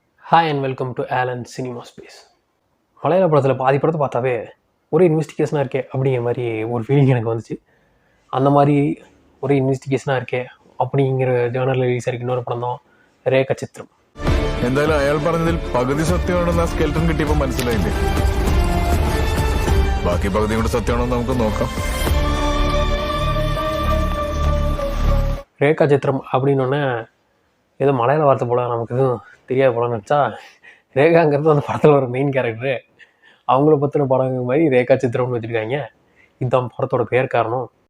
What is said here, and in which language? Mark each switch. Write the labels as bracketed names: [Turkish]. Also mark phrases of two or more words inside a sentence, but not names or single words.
[English] Hi and welcome to Aalan Cinema Space. [Tamil] மலையாள படத்தில் பாதி படத்தை பார்த்தாவே ஒரு இன்வெஸ்டிகேஷனாக இருக்கே அப்படிங்கிற மாதிரி ஒரு ஃபீலிங் எனக்கு வந்துச்சு. அந்த மாதிரி ஒரு இன்வெஸ்டிகேஷனாக இருக்கே அப்படிங்கிற ஜேர்னலில் ரிலீஸ் ஆகிருக்கு இன்னொரு படம் தான் ரேகா சித்திரம். [Malayalam] എന്തായാലും അയാൾ പറഞ്ഞതിൽ പകുതി സത്യമാണെന്ന് ആ സ്കെൽട്ടൺ കിട്ടിയപ്പോൾ മനസ്സിലായില്ലേ. ബാക്കി പകുതി കൂടെ സത്യമാണെന്ന് നമുക്ക് നോക്കാം. [Tamil] ரேகா சித்திரம் அப்படின்னோடனே ஏதோ மலையாள வார்த்தை போல நமக்கு எதுவும் தெரியாது போலன்னு நினச்சா, ரேகாங்கிறது அந்த படத்தில் ஒரு [English] main character. [Tamil] அவங்கள பற்றின படங்கள் மாதிரி ரேகா சித்திரம்னு வச்சுருக்காங்க. இதுதான் படத்தோட பேர் காரணம்.